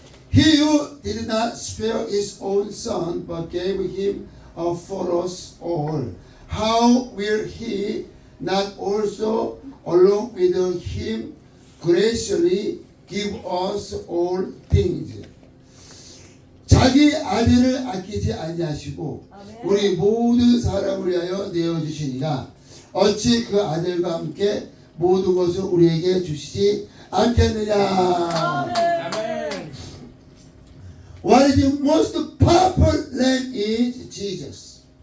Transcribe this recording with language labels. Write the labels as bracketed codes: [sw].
[en] He who did not spare his own son, but gave him up for us all, how will he not also, along with him, graciously give us all things? [ko] 자기 아들을 아끼지 아니하시고 아멘. 우리 모든 사람을 위하여 내어주시니라. 어찌 그 아들과 함께 모든 것을 우리에게 주시지 않겠느냐. 아멘. 아멘. [en] What is the most powerful lamb is Jesus.